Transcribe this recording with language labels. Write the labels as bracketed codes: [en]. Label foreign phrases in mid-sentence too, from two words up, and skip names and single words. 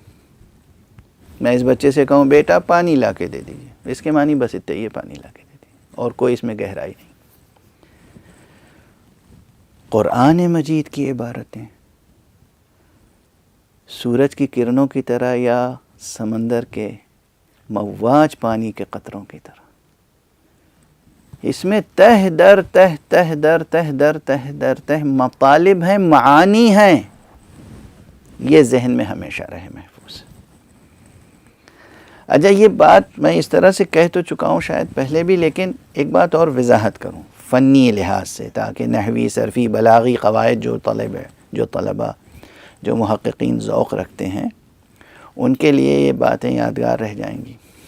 [ur] میں اس بچے سے کہوں بیٹا پانی لا کے دے دیجیے، اس کے معنی بس اتنے یہ پانی لا کے دے دیجیے، اور کوئی اس میں گہرائی نہیں. قرآن مجید کی عبارتیں سورج کی کرنوں کی طرح یا سمندر کے مواج پانی کے قطروں کی طرح، اس میں تہ در تہ، تہ در تہ در تہ در تہ مطالب ہیں، معانی ہیں. یہ ذہن میں ہمیشہ رہے محفوظ. اچھا یہ بات میں اس طرح سے کہہ تو چکا ہوں شاید پہلے بھی، لیکن ایک بات اور وضاحت کروں فنی لحاظ سے، تاکہ نحوی، صرفی، بلاغی قواعد جو طلبہ جو محققین ذوق رکھتے ہیں ان کے لیے یہ باتیں یادگار رہ جائیں گی.